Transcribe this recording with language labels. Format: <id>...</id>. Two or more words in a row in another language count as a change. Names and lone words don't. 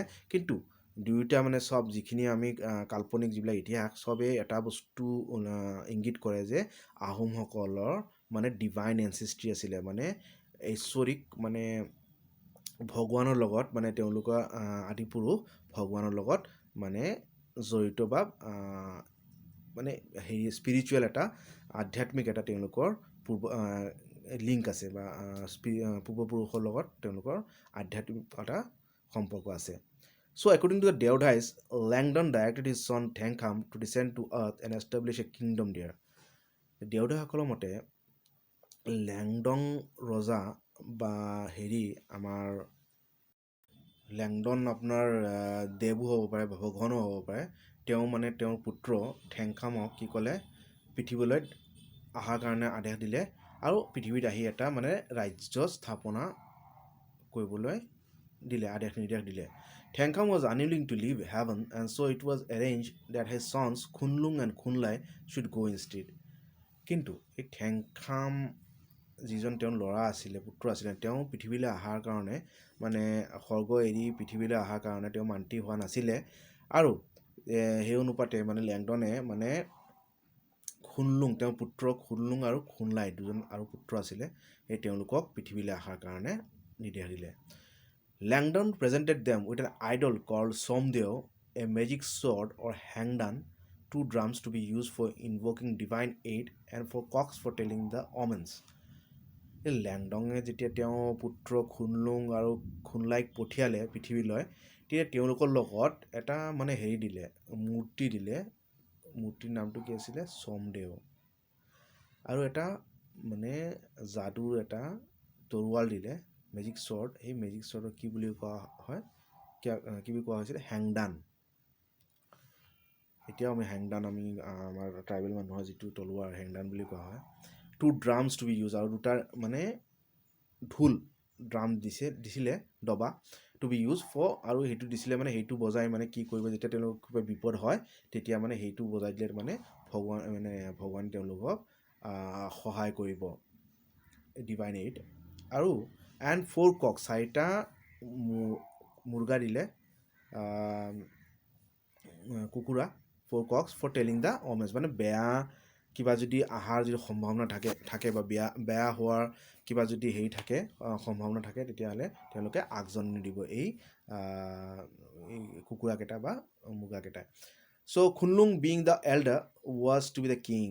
<as>কিন্তু দুয়োটা মানে চব যিখিনি আমি কাল্পনিক যিবিলাক ইতিহাস, চবেই এটা বস্তু ইংগিত কৰে যে আহোমসকলৰ মানে</as> <en>divine ancestry</en> <as>আছিলে, মানে ঐশ্বৰিক মানে ভগৱানৰ লগত, মানে তেওঁলোকৰ আদিপুৰুষ ভগৱানৰ লগত মানে জড়িত বা মানে হেৰি স্পিৰিচুৱেল এটা আধ্যাত্মিক এটা তেওঁলোকৰ লিংক আছে বা পূৰ্বপুৰুষৰ লগত তেওঁলোকৰ আধ্যাত্মিক এটা সম্পৰ্ক আছে।</as> <en>So according to the Devdais, Langdon directed his son Tengkham to descend to earth and establish a kingdom there.</en> <as>দেওধাইসকলৰ মতে লেংডং ৰজা বা হেৰি আমাৰ লেংডন আপোনাৰ দেৱো হ'ব পাৰে বা ভগৱানো হ'ব পাৰে, তেওঁ মানে তেওঁৰ পুত্ৰ ঠেংখামক কি ক'লে, পৃথিৱীলৈ অহাৰ কাৰণে আদেশ দিলে আৰু পৃথিৱীত আহি এটা মানে ৰাজ্য স্থাপনা কৰিবলৈ দিলে, নিৰ্দেশ দিলে।</as> <en>Tengkham was unwilling to leave heaven, and so it was arranged that his sons Khunlung and Khunlai should go instead.</en> <as>কিন্তু এই ঠেংখাম যিজন তেওঁৰ ল'ৰা আছিলে, পুত্ৰ আছিলে, তেওঁ পৃথিৱীলৈ অহাৰ কাৰণে মানে স্বৰ্গ এৰি পৃথিৱীলৈ অহাৰ কাৰণে তেওঁ মান্তি হোৱা নাছিলে। আৰু সেই অনুপাতে মানে লেংডনে মানে খুনলুং, তেওঁৰ পুত্ৰ খুনলুং আৰু খুনলাই দুজন আৰু পুত্ৰ আছিলে, সেই তেওঁলোকক পৃথিৱীলৈ অহাৰ কাৰণে নিৰ্দেশ দিলে।</as> <en>Langdon presented them with an idol called Somdeo, a magic sword or hangdan, 2 drums to be used for invoking divine aid and 4 cocks for telling the omens.</en> <as>লেংডঙে যেতিয়া তেওঁ পুত্ৰ খুনলুং আৰু খুনলাইক পঠিয়ালে পৃথিৱীলৈ, তেতিয়া তেওঁলোকৰ লগত এটা মানে হেৰি দিলে, মূৰ্তি দিলে। মূৰ্তিৰ নামটো কি আছিলে? সোমদেও। আৰু এটা মানে যাদুৰ এটা তৰোৱাল দিলে,</as> <en>magic sword.</en> <as>সেই</as> <en>magic swordক</en> <as>কি বুলি কোৱা হয়, কি বুলি কোৱা হৈছিলে? হেংদান। এতিয়াও আমি হেংদান, আমি আমাৰ ট্ৰাইবেল মানুহৰ যিটো তলোৱাৰ হেংদান বুলি কোৱা হয়।</as> <en>2 drums to be used,</en> <as>আৰু দুটা মানে ঢোল ড্ৰাম দিছিলে দবা,</as> <en>to be use for,</en> <as>আৰু সেইটো দিছিলে মানে সেইটো বজাই মানে কি কৰিব, যেতিয়া তেওঁলোকৰ কিবা বিপদ হয় তেতিয়া মানে সেইটো বজাই দিলে মানে ভগৱান তেওঁলোকক সহায় কৰিব,</as> <en>divine aid. আৰু এণ্ড 4 cocks,</en> <as>4টা মুৰ্গা দিলে,</as> <en>কুকুৰা, 4 cocks for telling the omens,</en> <as>মানে বেয়া কিবা যদি অহাৰ যদি সম্ভাৱনা থাকে বা বেয়া হোৱাৰ কিবা যদি হেৰি থাকে, সম্ভাৱনা থাকে, তেতিয়াহ'লে তেওঁলোকে আগজননী দিব এই কুকুৰাকেইটা বা মুৰ্গাকেইটাই।</as> <en>So Khunlung being the elder was to be the king.</en>